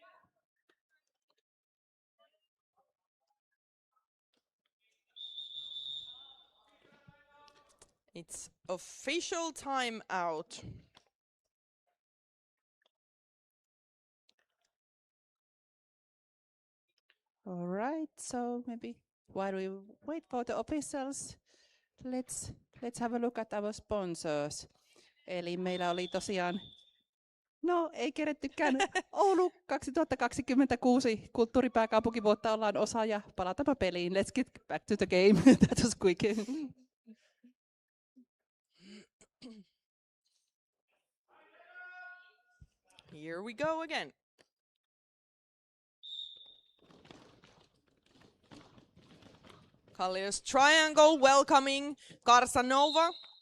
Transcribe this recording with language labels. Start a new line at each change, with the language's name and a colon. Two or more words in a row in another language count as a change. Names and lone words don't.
English: It's official timeout. All right, so maybe while we wait for the officials, let's have a look at our sponsors.
Finnish: Eli meillä oli tosiaan, no ei kerettykään, Oulu 2026 kulttuuripääkaupunkivuotta ollaan osa ja palataanpa peliin.
English: Let's get back to the game. That was quick. Here we go again. Kallio's triangle welcoming Karsanova.